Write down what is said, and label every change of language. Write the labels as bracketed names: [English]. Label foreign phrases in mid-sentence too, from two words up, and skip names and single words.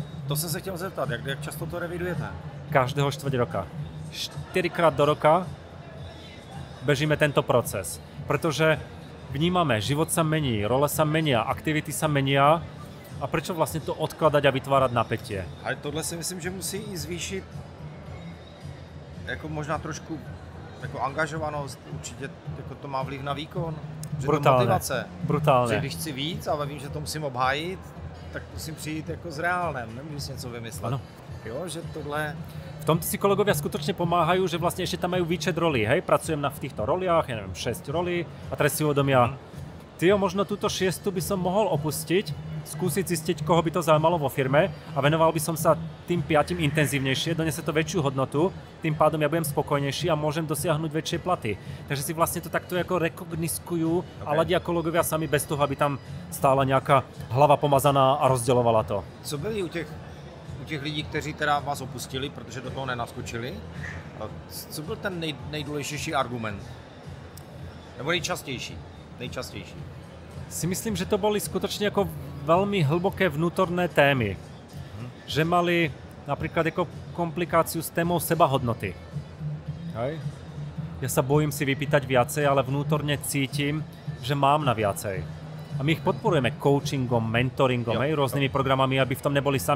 [Czech] To som sa chtěl zeptat, jak často to revidujete? [Slovak] Každého štvrť roka. 4-krát do roka bežíme tento proces, pretože vnímame, život sa mení, role sa menia, aktivity sa menia a prečo vlastne to odkladať a vytvárať napätie? [Czech] Ale tohle si myslím, že musí i zvýšit jako možná trošku jako angažovanost, určitě jako to má vliv na výkon, že to motivace. [Slovak] Brutálne. [Czech] Že když chci víc, ale vím, že to musím obhájit, tak musím přijít jako s reálnem, nemůžu si něco vymyslet. Ano. Jo, že tohle... [Slovak] V tomto si kolegovia skutočne pomáhajú, že vlastne ešte tam majú výčet rolí, hej, pracujem v týchto roliach, ja neviem, 6 rolí a teraz si uvedomia, možno túto 6 by som mohol opustiť, skúsiť zistiť, koho by to zaujímalo vo firme a venoval by som sa tým 5 intenzívnejšie, donese to väčšiu hodnotu, tým pádom ja budem spokojnejší a môžem dosiahnuť väčšie platy. Takže si vlastne to takto ako rekogniskujú a ladia kolegovia sami bez toho, aby tam stála nejaká hlava pomazaná a rozdeľovala to. [Czech] Co byli u těch lidí, kteří teda vás opustili, protože do toho nenaskočili, co byl ten nejdůležitější argument? Nebo nejčastější? [Slovak] Si myslím, že to boli skutočne ako veľmi hlboké vnútorné témy. Že mali napríklad ako komplikáciu s témou sebahodnoty. Hej. Ja sa bojím si vypýtať viacej, ale vnútorne cítim, že mám na viacej. A my ich podporujeme coachingom, mentoringom, rôznymi programami, aby v tom neboli sami.